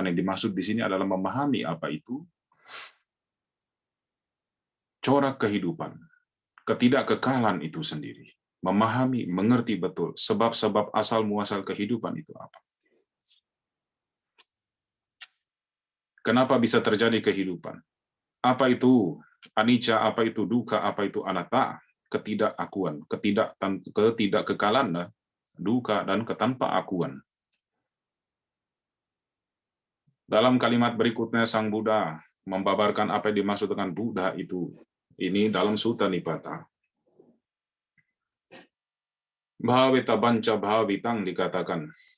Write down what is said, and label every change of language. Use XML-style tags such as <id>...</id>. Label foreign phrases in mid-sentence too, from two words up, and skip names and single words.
<id>Yang dimaksud di sini adalah memahami apa itu corak kehidupan, ketidakkekalan itu sendiri. Memahami, mengerti betul sebab-sebab asal-muasal kehidupan itu apa. Kenapa bisa terjadi kehidupan? Apa itu anicca, apa itu dukkha, apa itu anatta, ketidakakuan, ketidakkekalan, dukkha, dan ketanpaakuan. Dalam kalimat berikutnya, Sang Buddha membabarkan apa yang dimaksud dengan Buddha itu. Ini dalam Sutta Nipata.</id> <pi>Bhaveta banca bhavitang dikatakan.</pi>